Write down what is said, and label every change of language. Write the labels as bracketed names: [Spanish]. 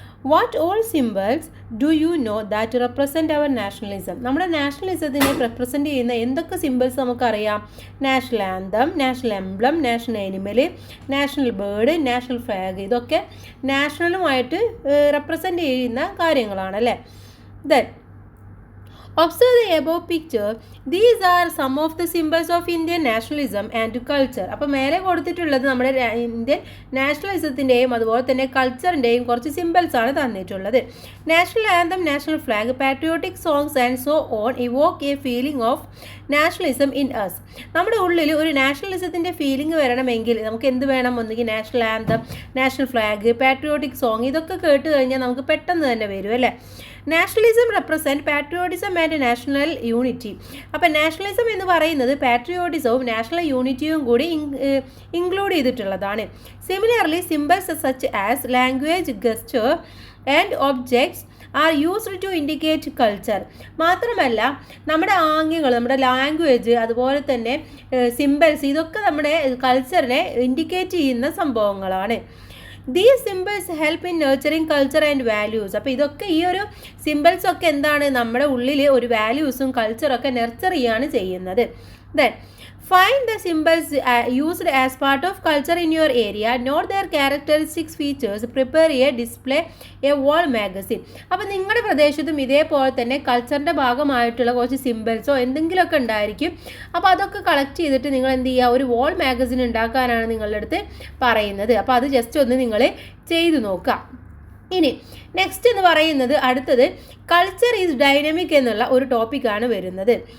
[English] What all symbols do you know that represent our nationalism? [Malayalam] നമ്മുടെ നാഷണലിസത്തിനെ represent ചെയ്യുന്ന എന്തൊക്കെ symbols നമുക്കറിയാം? [English] National anthem, national emblem, national animal, national bird, national flag. [Malayalam] ഇതൊക്കെ നാഷണലുമായിട്ട് represent ചെയ്യുന്ന കാര്യങ്ങളാണ് അല്ലേ? [English] Then observe the above picture. These are some of the symbols of Indian nationalism and culture. [Malayalam] അപ്പോൾ മേലെ കൊടുത്തിട്ടുള്ളത് നമ്മുടെ ഇന്ത്യൻ നാഷണലിസത്തിൻ്റെയും അതുപോലെ തന്നെ കൾച്ചറിൻ്റെയും കുറച്ച് സിംബൽസ് ആണ് തന്നിട്ടുള്ളത്. [English] National anthem, national flag, patriotic songs and so on evoke a feeling of nationalism in us. [Malayalam] നമ്മുടെ ഉള്ളിൽ ഒരു നാഷണലിസത്തിൻ്റെ ഫീലിംഗ് വരണമെങ്കിൽ നമുക്ക് എന്ത് വേണം? ഒന്നുകിൽ national anthem, national flag, patriotic song, ഇതൊക്കെ കേട്ട് കഴിഞ്ഞാൽ നമുക്ക് പെട്ടെന്ന് തന്നെ വരും അല്ലേ? [English] Nationalism represent patriotism and national unity. [Malayalam] അപ്പം നാഷണലിസം എന്ന് പറയുന്നത് പാട്രിയോട്ടിസവും നാഷണൽ യൂണിറ്റിയും കൂടി ഇൻക്ലൂഡ് ചെയ്തിട്ടുള്ളതാണ്. [English] Similarly symbols such as language, gesture and objects are used to indicate culture. [Malayalam] മാത്രമല്ല നമ്മുടെ ആംഗ്യങ്ങൾ, നമ്മുടെ ലാംഗ്വേജ്, അതുപോലെ തന്നെ സിംബൽസ്, ഇതൊക്കെ നമ്മുടെ കൾച്ചറിനെ ഇൻഡിക്കേറ്റ് ചെയ്യുന്ന സംഭവങ്ങളാണ്. [English] These symbols help in nurturing culture and values. [Malayalam] അപ്പോൾ ഇതൊക്കെ ഈ ഒരു സിംബൽസ് ഒക്കെ എന്താണ്? നമ്മുടെ ഉള്ളിൽ ഒരു വാല്യൂസും കൾച്ചറൊക്കെ നെർച്ചർ ചെയ്യാണ് ചെയ്യുന്നത്. [English] Then find the symbols used as part of culture in your area. Note their characteristic features. Prepare a display a wall magazine. [Malayalam] അപ്പോൾ നിങ്ങളുടെ പ്രദേശത്തും ഇതേപോലെ തന്നെ കൾച്ചറിൻ്റെ ഭാഗമായിട്ടുള്ള കുറച്ച് സിംബൽസോ എന്തെങ്കിലുമൊക്കെ ഉണ്ടായിരിക്കും. അപ്പോൾ അതൊക്കെ കളക്ട് ചെയ്തിട്ട് നിങ്ങൾ എന്ത് ചെയ്യുക? ഒരു വാൾ മാഗസിൻ ഉണ്ടാക്കാനാണ് നിങ്ങളുടെ അടുത്ത് പറയുന്നത്. അപ്പോൾ അത് ജസ്റ്റ് ഒന്ന് നിങ്ങൾ ചെയ്തു നോക്കുക. ഇനി നെക്സ്റ്റ് എന്ന് പറയുന്നത് അടുത്തത് [English] culture is dynamic [Malayalam] എന്നുള്ള ഒരു ടോപ്പിക്കാണ് വരുന്നത്.